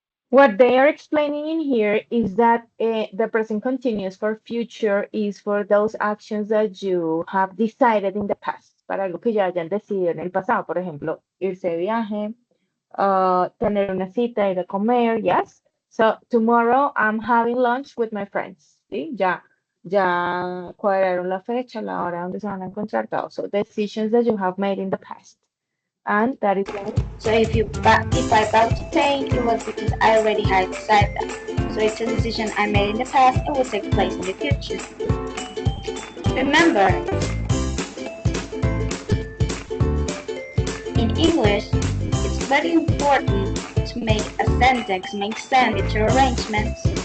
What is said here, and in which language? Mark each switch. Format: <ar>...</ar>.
<en>What they are explaining in here is that the present continuous for future is for those actions that you have decided in the past,</en> <es>para algo que ya hayan decidido en el pasado, por ejemplo, irse de viaje, tener una cita, ir a comer,</es> <en>yes. So tomorrow I'm having lunch with my friends, ¿sí?</en> <es>Ya cuadraron la fecha, la hora donde se van a encontrar, todo.</es> <en>So decisions that you have made in the past. And that is why. So if I bought to paint, it was because I already had decided that. So it's a decision I made in the past and will take place in the future. Remember, in English, it's very important to make a sentence make sense with your arrangements.</en>